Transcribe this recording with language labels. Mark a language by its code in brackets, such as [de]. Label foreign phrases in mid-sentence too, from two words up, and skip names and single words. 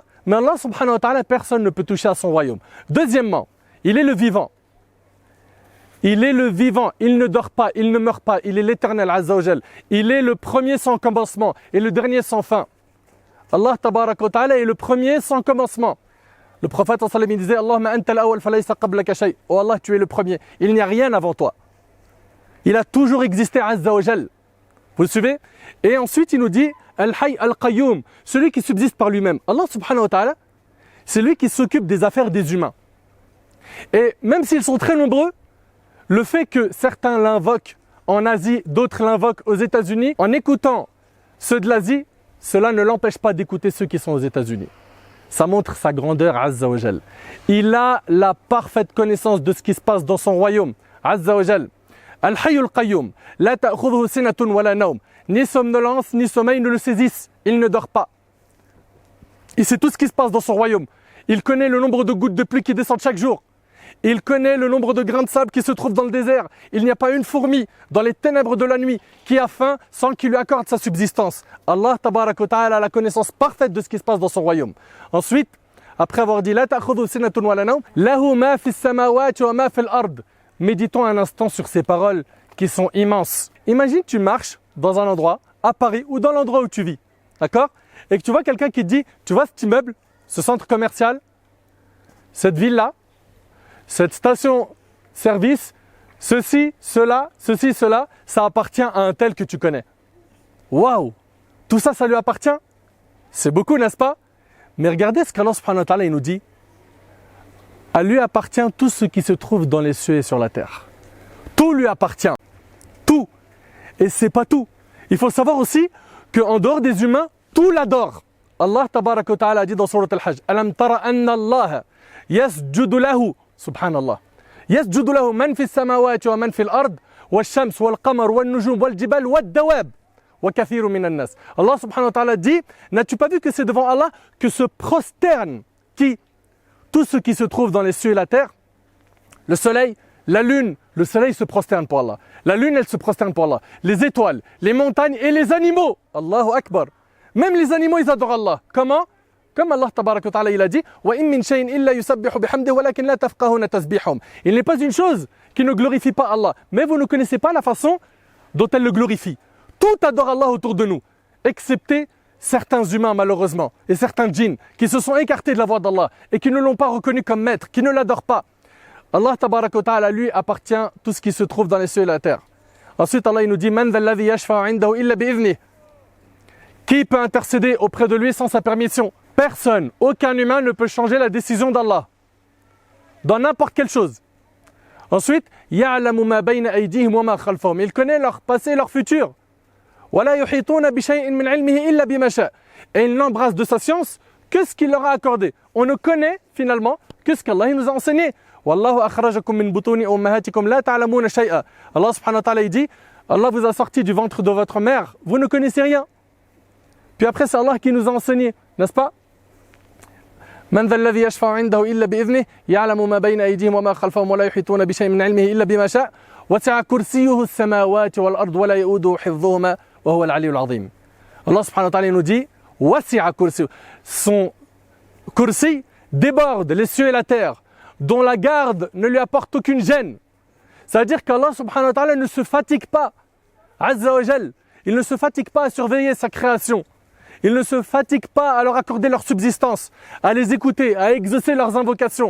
[fr] Mais [ar] الله سبحانه وتعالى, [fr] personne ne peut toucher à son royaume. Deuxièmement, il est le vivant. Il est le vivant, il ne dort pas, il ne meurt pas, il est l'éternel [ar] عز وجل. [fr] Il est le premier sans commencement et le dernier sans fin. [ar] الله تبارك وتعالى [fr] est le premier sans commencement. Le prophète [ar] صلى الله عليه وسلم disait اللهم أنت الأول فليس قبلك شيء. [fr] Oh Allah, tu es le premier, il n'y a rien avant toi. Il a toujours existé [ar] عز وجل. [fr] Vous le suivez? Et ensuite il nous dit [ar] الحي القيوم, [fr] celui qui subsiste par lui-même. [ar] الله سبحانه وتعالى, [fr] c'est lui qui s'occupe des affaires des humains. Et même s'ils sont très nombreux, le fait que certains l'invoquent en Asie, d'autres l'invoquent aux États-Unis, en écoutant ceux de l'Asie, cela ne l'empêche pas d'écouter ceux qui sont aux États-Unis. Ça montre sa grandeur, [ar] عز وجل. [fr] Il a la parfaite connaissance de ce qui se passe dans son royaume, [ar] عز وجل. الحي القيوم لا تأخذه سنة ولا نوم. [fr] Ni somnolence, ni sommeil ne le saisissent. Il ne dort pas. Il sait tout ce qui se passe dans son royaume. Il connaît le nombre de gouttes de pluie qui descendent chaque jour. Il connaît le nombre de grains de sable qui se trouvent dans le désert. Il n'y a pas une fourmi dans les ténèbres de la nuit qui a faim sans qu'il lui accorde sa subsistance. [ar] الله تبارك وتعالى [fr] a la connaissance parfaite de ce qui se passe dans son royaume. Ensuite, après avoir dit « [ar] لا تأخذه سنة ولا نوم له ما في السماوات وما في الأرض » [fr] Méditons un instant sur ces paroles qui sont immenses. Imagine tu marches dans un endroit, à Paris ou dans l'endroit où tu vis, d'accord? Et que tu vois quelqu'un qui te dit, tu vois cet immeuble, ce centre commercial, cette ville-là, cette station-service, ceci, cela, ça appartient à un tel que tu connais. Waouh! Tout ça, ça lui appartient? C'est beaucoup, n'est-ce pas? Mais regardez ce qu' [ar] الله سبحانه وتعالى [fr] il nous dit. À lui appartient tout ce qui se trouve dans les cieux et sur la terre. Tout lui appartient. Tout. Et c'est pas tout. Il faut savoir aussi qu'en dehors des humains, tout l'adore. [ar] الله تبارك وتعالى [fr] a dit dans [ar] سورة الحج ألم تر أن الله يسجد له سبحان الله يسجد له من في السماوات ومن في الأرض والشمس والقمر والنجوم والجبال والدواب وكثير من الناس. الله سبحانه وتعالى [fr] dit n'as-tu pas vu que c'est devant Allah que se prosternent tout ce qui se trouve dans les cieux et la terre? Le soleil, la lune, le soleil se prosterne pour Allah. La lune, elle se prosterne pour Allah. Les étoiles, les montagnes et les animaux. [ar] الله أكبر. [fr] Même les animaux, ils adorent Allah. Comment? Comme [ar] الله تبارك وتعالى, [fr] il a dit [ar] وَإِن مِّن شَيْءٍ إِلَّا يُسَبِّحُ بِحَمْدِهِ وَلَكِنْ لَا تَفْقَهُونَ تَسْبِيحَهُمْ. [fr] Il n'est pas une chose qui ne glorifie pas Allah. Mais vous ne connaissez pas la façon dont elle le glorifie. Tout adore Allah autour de nous, excepté certains humains malheureusement, et certains djinns qui se sont écartés de la voie d'Allah et qui ne l'ont pas reconnu comme maître, qui ne l'adorent pas. [ar] الله تبارك وتعالى, [fr] lui, appartient tout ce qui se trouve dans les cieux et la terre. Ensuite, Allah il nous dit [ar] من ذا الذي يشفع عنده إلا بإذنه. [fr] Qui peut intercéder auprès de lui sans sa permission? Personne, aucun humain ne peut changer la décision d'Allah dans n'importe quelle chose. Ensuite, [ar] يعلم ما بين أيديهم وما خلفهم. [fr] Il connaît leur passé et leur futur. [ar] ولا يحيطون بشيء من علمه إلا بما شاء. [fr] Et il n'embrasse de sa science que ce qu'il leur a accordé. On ne connaît finalement que ce qu'Allah nous a enseigné. [ar] والله أخرجكم من بطون أمهاتكم لا تعلمون شيئا. الله سبحانه وتعالى [fr] dit Allah vous a sorti du ventre de votre mère, vous ne connaissez rien. Puis après c'est Allah qui nous a enseigné, n'est-ce pas? [ar] من ذا الذي يشفع عنده إلا بإذنه يعلم ما بين أيديهم وما خلفهم ولا يحيطون بشيء من علمه إلا بما شاء وسع كرسيه السماوات والأرض ولا يؤوده حفظهما وهو العلي العظيم. الله سبحانه وتعالى [fr] nous dit [ar] وسع كرسيه. [fr] Son kursi déborde les cieux et la terre, dont la garde ne lui apporte aucune gêne. C'est-à-dire qu' [ar] الله سبحانه وتعالى [fr] ne se fatigue pas, [ar] عز وجل, [fr] il ne se fatigue pas à surveiller sa création. Il ne se fatigue pas à leur accorder leur subsistance, à les écouter, à exaucer leurs invocations.